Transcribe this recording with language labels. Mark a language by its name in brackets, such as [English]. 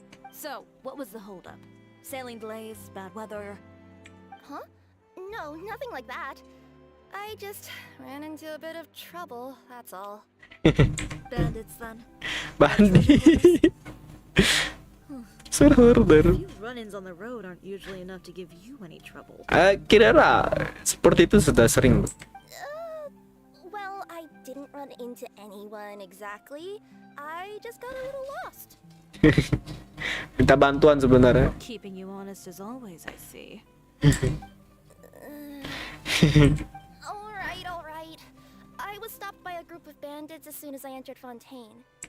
[English] So, what was the holdup? Sailing delays, bad weather? Huh? No, nothing like that. I just ran into a bit of trouble, that's all. Bandits, then. Bandit. Server. Few run-ins on the road aren't usually enough to give you any trouble. [Indonesian] Kira seperti itu sudah sering. [English] Well, I didn't run into anyone exactly. I just got a little lost. [Indonesian] Minta bantuan sebenarnya. [English] Keeping you honest as always, I see. All right. I was stopped by a group of bandits as soon as I entered Fontaine.